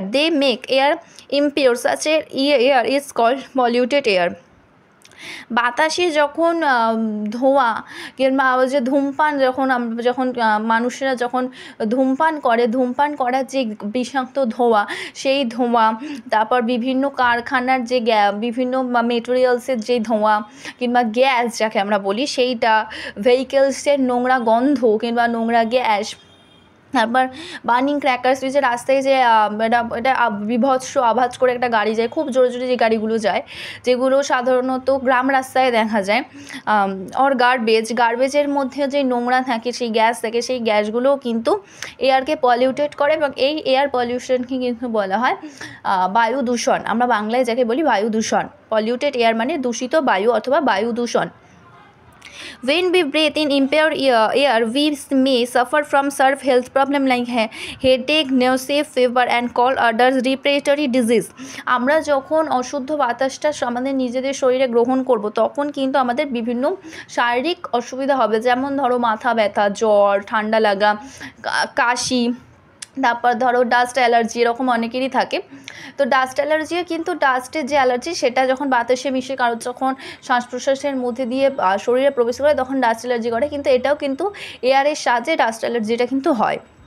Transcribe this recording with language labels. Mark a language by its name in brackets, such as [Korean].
[English] They make air impure. Such air is called polluted air. [Bangla] বাতাসে যখন ধোঁয়া কিংবা যে ধূমপান, যখন মানুষেরা যখন ধূমপান করার যে বিষাক্ত ধোঁয়া, সেই ধোঁয়া, তারপর বিভিন্ন কারখানার যে বিভিন্ন মেটেরিয়ালসের যে ধোঁয়া কিংবা গ্যাস যাকে আমরা বলি সেইটা, ভেহিকেলসের নোংরা গন্ধ কিংবা নোংরা গ্যাস, তারপর বার্নিং ক্র্যাকার্স, যে রাস্তায় যে এটা বিভৎস আওয়াজ করে একটা গাড়ি যায়, খুব জোরে জোরে যে গাড়িগুলো যায়, যেগুলো সাধারণত গ্রাম রাস্তায় দেখা যায়। আর গার্বেজের মধ্যে যে নোংরা থাকে, সেই গ্যাস থাকে, সেই গ্যাসগুলোও কিন্তু এয়ারকে পলিউটেড করে এবং এই এয়ার পলিউশনকে কিন্তু বলা হয় বায়ু দূষণ, আমরা বাংলায় যাকে বলি বায়ু দূষণ। পলিউটেড এয়ার মানে দূষিত বায়ু অথবা বায়ু দূষণ। [English] When we breathe in impure air, we may suffer from severe health problems like headache, nausea, fever, and cold others respiratory disease. [Bangla] আমরা যখন অশুদ্ধ বাতাসটা আমাদের নিজেদের শরীরে গ্রহণ করব তখন কিন্তু আমাদের বিভিন্ন শারীরিক অসুবিধা হবে, যেমন ধরো মাথা ব্যথা, জ্বর, ঠান্ডা লাগা, কাশি, তারপর ধরো ডাস্ট অ্যালার্জি, এরকম অনেকেরই থাকে। তো ডাস্ট অ্যালার্জিও কিন্তু ডাস্টের যে অ্যালার্জি সেটা যখন বাতাসে মিশে কারোর যখন শ্বাস প্রশ্বাসের মধ্যে দিয়ে শরীরে প্রবেশ করে তখন ডাস্ট অ্যালার্জি করে, কিন্তু এটাও কিন্তু এয়ারের সাহায্যে ডাস্ট অ্যালার্জিটা কিন্তু হয়।